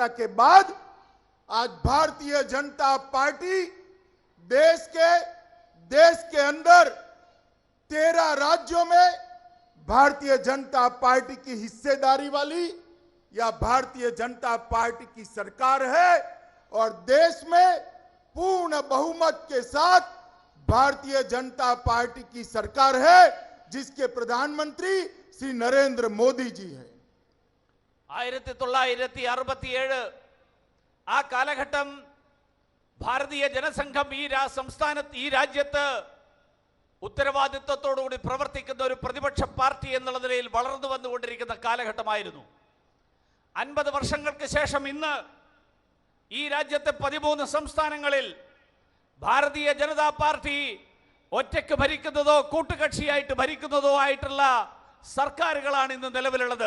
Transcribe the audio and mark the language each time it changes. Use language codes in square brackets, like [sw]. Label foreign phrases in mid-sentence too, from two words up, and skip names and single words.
[hi] के बाद आज भारतीय जनता पार्टी देश के अंदर 13 राज्यों में भारतीय जनता पार्टी की हिस्सेदारी वाली या भारतीय जनता पार्टी की सरकार है और देश में पूर्ण बहुमत के साथ भारतीय जनता पार्टी की सरकार है जिसके प्रधानमंत्री श्री नरेंद्र मोदी जी है. [ml] 1967 ആ കാലഘട്ടം ഭാരതീയ ജനസംഘം ഈ രാജ്യത്ത് ഉത്തരവാദിത്വത്തോടുകൂടി പ്രവർത്തിക്കുന്ന ഒരു പ്രതിപക്ഷ പാർട്ടി എന്നുള്ള നിലയിൽ വളർന്നു വന്നുകൊണ്ടിരിക്കുന്ന കാലഘട്ടമായിരുന്നു. 50 വർഷങ്ങൾക്ക് ശേഷം ഇന്ന് ഈ രാജ്യത്തെ 13 സംസ്ഥാനങ്ങളിൽ ഭാരതീയ ജനതാ പാർട്ടി ഒറ്റയ്ക്ക് ഭരിക്കുന്നതോ കൂട്ടുകക്ഷിയായിട്ട് ഭരിക്കുന്നതോ ആയിട്ടുള്ള സർക്കാരുകളാണ് ഇന്ന് നിലവിലുള്ളത്.